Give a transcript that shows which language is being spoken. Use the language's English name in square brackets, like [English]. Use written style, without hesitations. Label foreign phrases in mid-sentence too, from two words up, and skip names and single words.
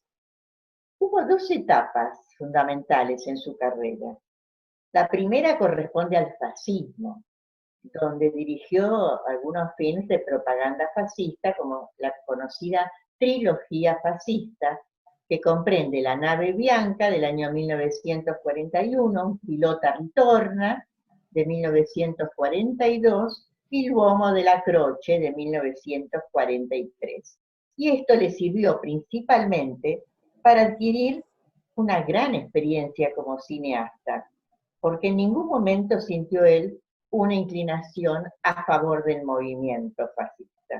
[Spanish] Hubo dos etapas fundamentales en su carrera. La primera corresponde al fascismo, donde dirigió algunos films de propaganda fascista, como la conocida trilogía fascista, que comprende La nave bianca del año 1941, Un pilota ritorna de 1942 y L'uomo della croce de 1943. Y esto le sirvió principalmente para adquirir una gran experiencia como cineasta, porque en ningún momento sintió él una inclinación a favor del movimiento fascista.